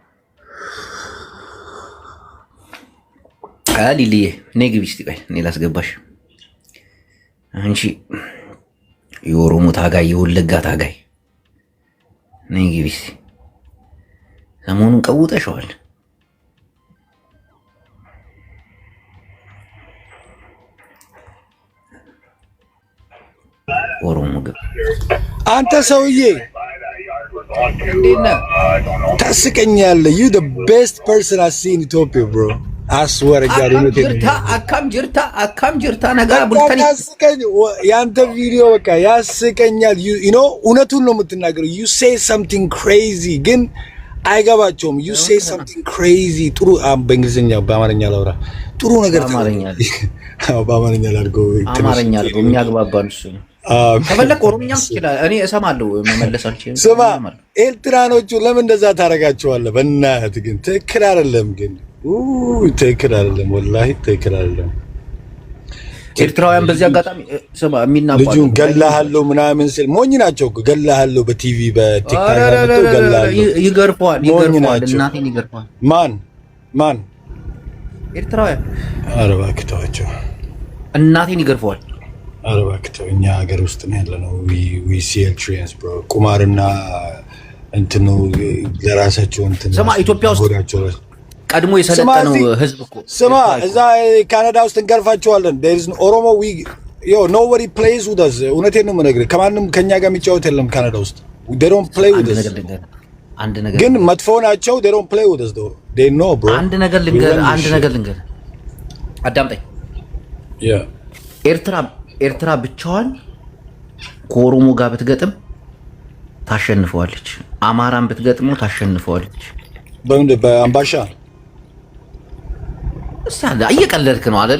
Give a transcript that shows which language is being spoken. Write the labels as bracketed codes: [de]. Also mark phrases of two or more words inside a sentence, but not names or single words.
[am] ሊልዬ እኔ ግቢ እስቲ ቆይ እኔ ላስገባሽ። አንቺ የኦሮሞ ታጋይ የወለጋ ታጋይ ነይ ግቢ እስቲ። ሰሞኑን ቀውጠሽዋል። ኦሮሞ ግብ አንተ ሰውዬ እንዴት ነህ? [en] ታስቀኛለህ። you the best person I see in Ethiopia bro. I swear to God. [om] Akkam jirta nagaa bultanii [am] ታስቀኝ። ያንተ ቪዲዮ በቃ ያስቀኛል። [en] you know [am] እውነቱን ነው የምትናገረው። [en] you say something crazy [am] ግን አይገባቸውም። [en] you say something crazy [am] ጥሩ በእንግሊዝኛ በአማርኛ ላውራ ጥሩ ነገር በአማርኛ ላድርገው የሚያግባባን እሱ ነው። ከፈለክ ኦሮምኛም ትችላለህ። እኔ እሰማለሁ መመለስ አልችልም። ስማ ኤርትራኖቹ ለምን እንደዛ ታደርጋቸዋለህ? በእናትህ ግን ትክክል አይደለም። ግን ትክክል አይደለም፣ ወላሂ ትክክል አይደለም። ኤርትራውያን በዚህ አጋጣሚ ስማ የሚናባሉ ልጁን ገላሃለሁ ምናምን ስል ሞኝ ናቸው እኮ ገላሃለሁ በቲቪ በቲክታክ አመጣው ገላሃለሁ። ይገርፈዋል እናቴን ይገርፈዋል። ማን ኤርትራውያን? ኧረ እባክህ ተዋቸው። እናቴን ይገርፈዋል። ኧረ እባክህ ተው። እኛ ሀገር ውስጥ ነው ያለነው። [en] we see Eritreans bro [am] ቁማርና እንትኑ ለራሳቸው እንትን ስማ ኢትዮጵያ ውስጥ ቀድሞ የሰለጠነው ህዝብ እኮ ስማ፣ እዛ ካናዳ ውስጥ እንገርፋቸዋለን። [en] there is ኦሮሞ nobody plays with us። [am] እውነቴን ነው የምነግርህ፣ ከማንም ከኛ ጋር የሚጫወት የለም ካናዳ ውስጥ። [en] they don't play with us። [am] ግን መጥፎ ናቸው። [en] they don't play with us though they know bro። [am] አንድ ነገር ልንገር አዳምጠኝ። ኤርትራ ብቻዋን ከኦሮሞ ጋር ብትገጥም ታሸንፈዋለች። አማራን ብትገጥመው ታሸንፈዋለች። በአምባሻ እሳለ እየቀለድክ ነው አይደለ?